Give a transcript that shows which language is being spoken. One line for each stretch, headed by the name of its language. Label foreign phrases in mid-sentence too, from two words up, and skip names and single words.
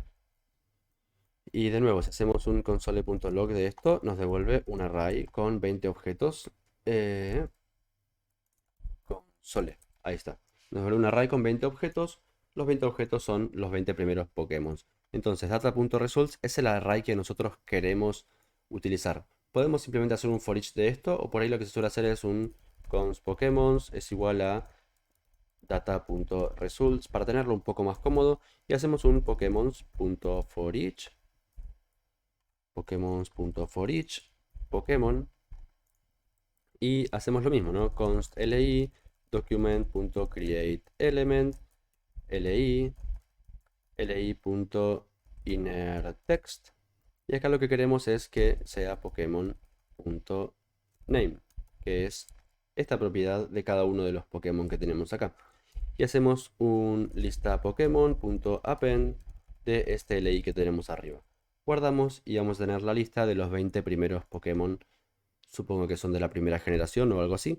Spanish: Y de nuevo, si hacemos un console.log de esto, nos devuelve un array con 20 objetos. Console, ahí está. Nos devuelve un array con 20 objetos. Los 20 objetos son los 20 primeros Pokémon. Entonces, data.results es el array que nosotros queremos utilizar. Podemos simplemente hacer un
English: for each
Spanish: de esto, o por ahí lo que se suele hacer es un const Pokémon es igual a data.results para tenerlo un poco más cómodo y hacemos un Pokémon.forEach Pokémon.forEach Pokémon y hacemos lo mismo, ¿no? Const li document.createElement li li.innerText y acá lo que queremos es que sea Pokémon.name, que es esta propiedad de cada uno de los Pokémon que tenemos acá. y hacemos un lista Pokémon.append de este LI que tenemos arriba. Guardamos y vamos a tener la lista de los 20 primeros Pokémon, supongo que son de la primera generación o algo así.